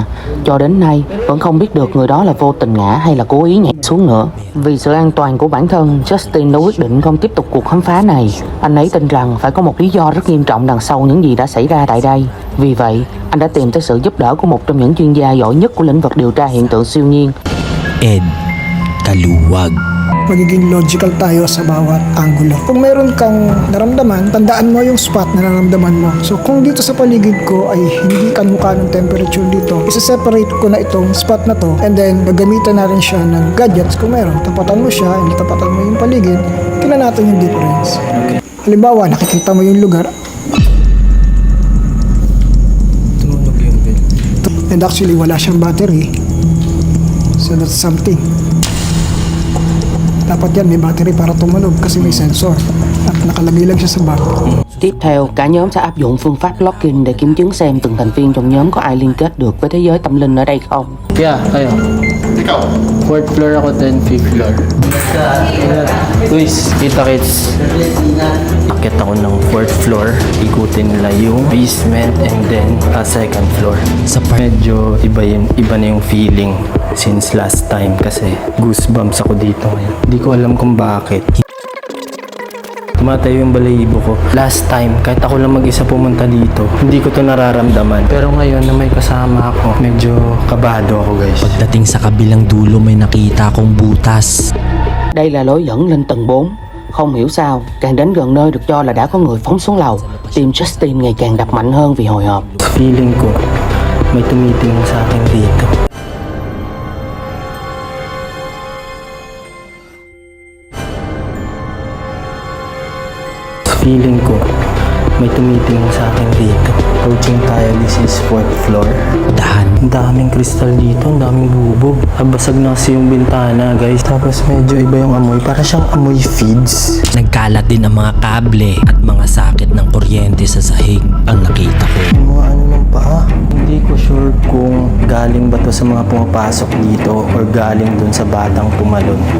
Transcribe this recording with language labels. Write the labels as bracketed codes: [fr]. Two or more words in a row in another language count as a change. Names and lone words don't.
[vi] Cho đến nay, vẫn không biết được người đó là vô tình ngã hay là cố ý nhảy xuống nữa. Vì sự an toàn của bản thân, Justin đã quyết định không tiếp tục cuộc khám phá này. Anh ấy tin rằng phải có một lý do rất nghiêm trọng đằng sau những gì đã xảy ra tại đây. Vì vậy, anh đã tìm tới sự giúp đỡ của một trong những chuyên gia giỏi nhất của lĩnh vực điều tra hiện tượng siêu nhiên. Ed Kaluwag. [tl] Magiging logical tayo sa bawat angulo. Kung meron kang naramdaman, tandaan mo yung spot na naramdaman mo. So kung dito sa paligid ko ay hindi kamukha ng temperature dito, isa-separate ko na itong spot na to [en] and then [tl] gagamitan na rin siya ng gadgets kung meron. Tapatan mo siya, hindi tapatan mo yung paligid, tingnan natin yung difference. Okay. Halimbawa, nakikita mo yung lugar tumunog yung bell. [en] and actually [tl] wala siyang battery. [en] So that's something. [tl] Dapat yan may battery para tumunog kasi may sensor at nakalagay lang siya sa bag. [vi] Tiếp theo, cả nhóm sẽ áp dụng phương pháp locking để kiểm chứng xem từng thành viên trong nhóm có ai liên kết được với thế giới tâm linh ở đây không. [tl] Yeah, kayo. Ikaw? [en] 4th floor [tl] ako, then [en] 5th floor. [tl] Luis, kita-kits. Akit ako ng [en] 4th floor. [tl] Ikutin nila yung basement [en] and then 2nd floor. [tl] Sa part Medyo iba na yung feeling [en] since last time [tl] kasi goosebumps ako dito ngayon. Hindi ko alam kung bakit. Tumatayo yung balahibo ko. [en] Last time, [tl] kahit ako lang mag-isa pumunta dito, hindi ko to nararamdaman. Pero ngayon na may kasama ako, medyo kabado ako guys. pagdating sa kabilang dulo, may nakita akong butas. [vi] Đây là lối dẫn lên tầng 4. Không hiểu sao, càng đến gần nơi được cho là đã có người phóng xuống lầu, tim Justin ngày càng đập mạnh hơn vì hồi hộp. [tl] Feeling ko, may tumitingin sa akin dito. Feeling ko, may tumitingin sa akin dito. Approaching tayo, [en] this is 4th floor. [tl] Dahan. Ang daming kristal dito, ang daming bubog. Basag na kasi yung bintana guys. Tapos medyo iba yung amoy, para siyang amoy feeds. Nagkalat din ang mga kable at mga sakit ng kuryente sa sahig ang nakita ko. Yung mga ano ng paa, hindi ko sure kung galing ba to sa mga pumapasok dito or galing dun sa batang pumalon.